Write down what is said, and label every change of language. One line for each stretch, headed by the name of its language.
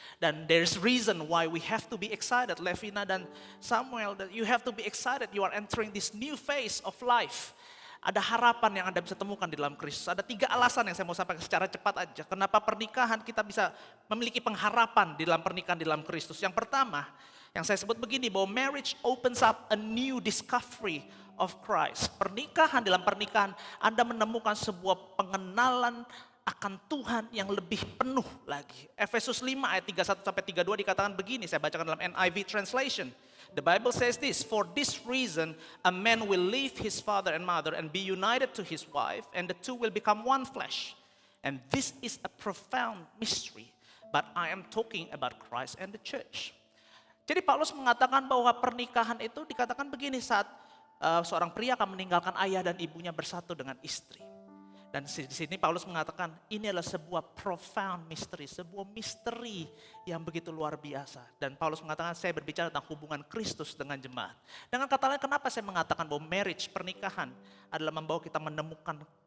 English: Dan there's reason why we have to be excited, Levina dan Samuel, that you have to be excited, you are entering this new phase of life.
Indonesian: Ada harapan yang Anda bisa temukan di dalam Kristus. Ada 3 alasan yang saya mau sampaikan secara cepat aja. Kenapa pernikahan kita bisa memiliki pengharapan di dalam pernikahan di dalam Kristus. Yang pertama, yang saya sebut begini, bahwa
English: marriage opens up a new discovery of Christ.
Indonesian: Pernikahan, dalam pernikahan Anda menemukan sebuah pengenalan akan Tuhan yang lebih penuh lagi. Efesus 5 ayat 31-32 dikatakan begini, saya bacakan dalam NIV translation.
English: The Bible says this, for this reason a man will leave his father and mother and be united to his wife, and the two will become one flesh. And this is a profound mystery, but I am talking about Christ and the church.
Indonesian: Jadi Paulus mengatakan bahwa pernikahan itu dikatakan begini, saat seorang pria akan meninggalkan ayah dan ibunya bersatu dengan istri. Dan di sini Paulus mengatakan ini adalah sebuah
English: profound mystery,
Indonesian: sebuah misteri yang begitu luar biasa. Dan Paulus mengatakan saya berbicara tentang hubungan Kristus dengan jemaat. Dengan kata lain, kenapa saya mengatakan bahwa marriage, pernikahan adalah membawa kita menemukan